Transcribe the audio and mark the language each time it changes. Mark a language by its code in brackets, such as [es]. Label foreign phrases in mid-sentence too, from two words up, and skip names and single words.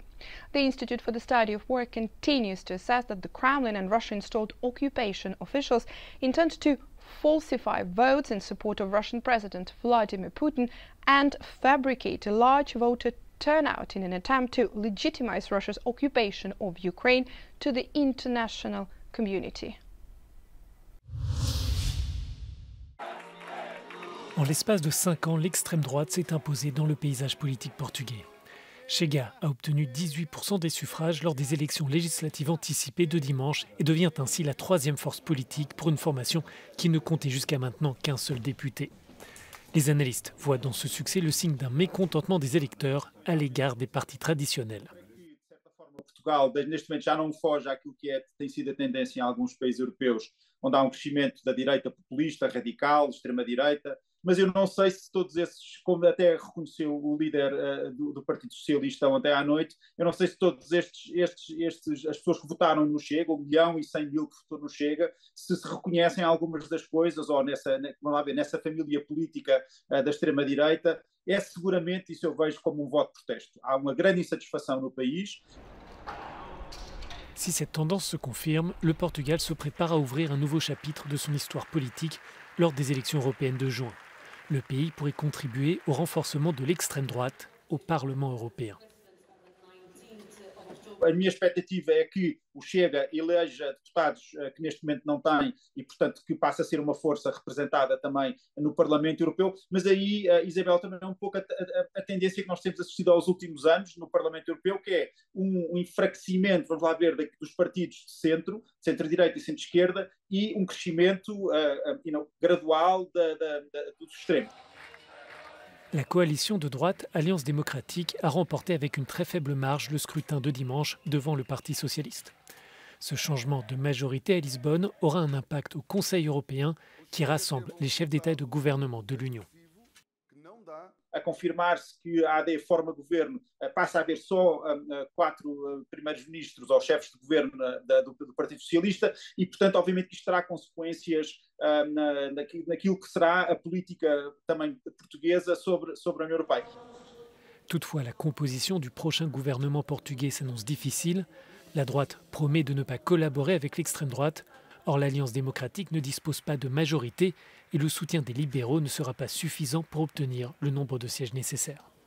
[en] The Institute for the Study of War continues to assess that the Kremlin and Russia-installed occupation officials intend to falsify votes in support of Russian President Vladimir Putin and fabricate a large voter turnout in an attempt to legitimize Russia's occupation of Ukraine to the international community. [fr] En l'espace de 5 ans, l'extrême droite s'est imposée dans le paysage politique portugais. Chega a obtenu 18% des suffrages lors des élections législatives anticipées de dimanche et devient ainsi la troisième force politique pour une formation qui ne comptait jusqu'à maintenant qu'un seul député. Les analystes voient dans ce succès le signe d'un mécontentement des électeurs à l'égard des partis traditionnels. [pt] Portugal, neste momento já não foge àquilo que tem sido a tendência em alguns países europeus, onde há um crescimento da direita populista, radical, extrema-direita, mas eu não sei se todos esses, como até reconheceu o líder do Partido Socialista ontem à noite, eu não sei se todos as pessoas que votaram no Chega, 1.100.000 que votou no Chega, se reconhecem algumas das coisas, ou nessa família política da extrema-direita. É seguramente, isso eu vejo como um voto de protesto. Há uma grande insatisfação no país. [fr] Si cette tendance se confirme, le Portugal se prépare à ouvrir un nouveau chapitre de son histoire politique lors des élections européennes de juin. Le pays pourrait contribuer au renforcement de l'extrême droite au Parlement européen. [pt] A minha expectativa é que o Chega eleja deputados que neste momento não tem e, portanto, que passa a ser uma força representada também no Parlamento Europeu, mas aí, Isabel, também é um pouco a tendência que nós temos assistido aos últimos anos no Parlamento Europeu, que é um enfraquecimento, vamos lá ver, dos partidos de centro, centro-direita e centro-esquerda, e um crescimento gradual dos extremos. [fr] La coalition de droite Alliance démocratique a remporté avec une très faible marge le scrutin de dimanche devant le Parti socialiste. Ce changement de majorité à Lisbonne aura un impact au Conseil européen qui rassemble les chefs d'État et de gouvernement de l'Union. [pt] A confirmar-se que a AD forma governo, passa a haver só 4 primeiros-ministros ou chefes de governo do Partido Socialista e, portanto, obviamente que isto terá consequências naquilo que será a política também portuguesa sobre a União Europeia. [fr] Toutefois, la composition du prochain gouvernement portugais s'annonce difficile. La droite promet de ne pas collaborer avec l'extrême droite. Or, l'Alliance démocratique ne dispose pas de majorité et le soutien des libéraux ne sera pas suffisant pour obtenir le nombre de sièges nécessaires.